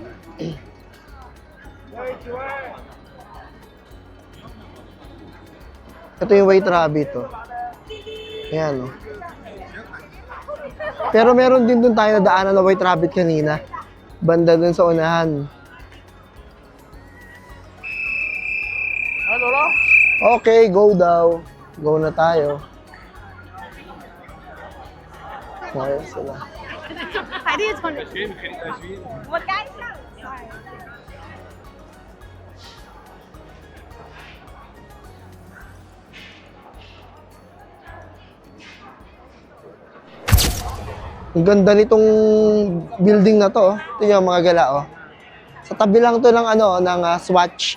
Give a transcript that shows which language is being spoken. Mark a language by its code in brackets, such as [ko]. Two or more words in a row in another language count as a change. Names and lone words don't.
[tl] Ito yung White Rabbit Ayan Pero meron din doon tayo nadaanan na White Rabbit kanina. Banda doon sa unahan. Okay, go daw. Go na tayo. Ayos sila. [zh] 还得从这。我赶上。 [tl] Ang ganda nitong building na to. Ito yung mga gala Sa tabi lang to ng ng Swatch.